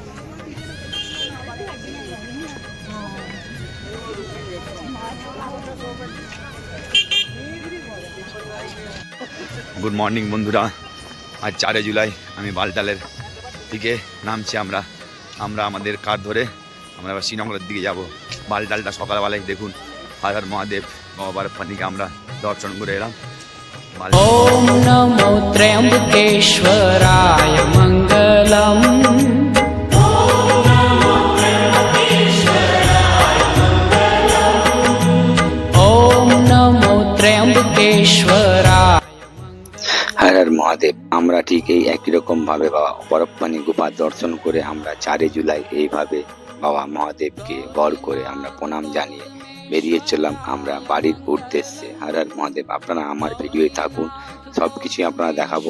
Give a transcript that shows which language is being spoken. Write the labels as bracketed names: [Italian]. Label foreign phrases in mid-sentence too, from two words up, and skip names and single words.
[English] good morning [Bangla] বন্ধুরা। আজ 4 জুলাই আমি বালটালের দিকে নামছি। আমরা আমাদের কার ধরে আমরা এবার শ্রীনগরের দিকে যাব। বালটালটা সকালবেলায় দেখুন। হর হর মহাদেব। বাবার পানিকে আমরা দর্শন করে এলাম। [Sanskrit] ओम नमो त्र्यंबकेश्वराय मंगलम। ओम नमो त्र्यंबकेश्वराय। [Bangla] হর হর মহাদেব। আমরা ঠিক এই একই রকম ভাবে বাবা বরফপানি গুফা দর্শন করে আমরা 4 জুলাই এইভাবে বাবা মহাদেবকে বর করে আমরা প্রণাম জানিয়ে বেরিয়ে চললাম আমরা বাড়ির উদ্দেশ্যে। হর হর মহাদেব। আপনারা আমার ভিডিওয় থাকুন, সবকিছু আপনারা দেখাবো।